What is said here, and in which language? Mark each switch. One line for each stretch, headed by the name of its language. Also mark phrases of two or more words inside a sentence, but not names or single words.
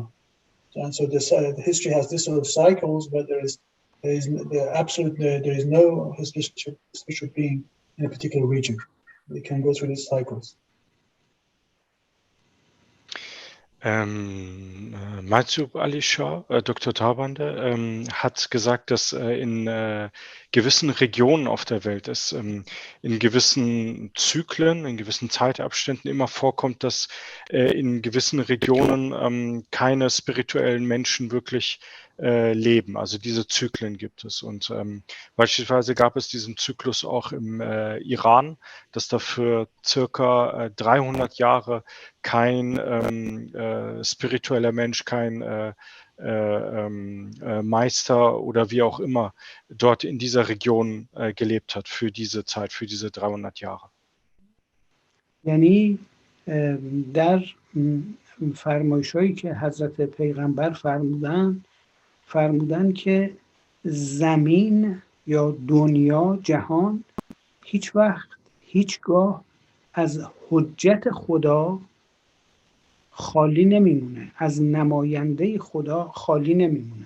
English: And so the history has this sort of cycles, but there is no spiritual being in a particular region. They can go through these cycles.
German: Mehrmah Ali Shah, Dr. Tabande, hat gesagt, dass in gewissen Regionen auf der Welt es in gewissen Zyklen, in gewissen Zeitabständen immer vorkommt, dass in gewissen Regionen keine spirituellen Menschen wirklich leben. Also diese Zyklen gibt es. Und beispielsweise gab es diesen Zyklus auch im Iran, dass da für circa 300 Jahre kein spiritueller Mensch, kein Meister oder wie auch immer dort in dieser Region gelebt hat für diese Zeit, für diese 300 Jahre.
Persian: یعنی در فرمایشایی که حضرت پیغمبر فرمودن که زمین یا دنیا، جهان هیچ وقت، هیچگاه از حجت خدا خالی نمیمونه، از نماینده خدا خالی نمیمونه.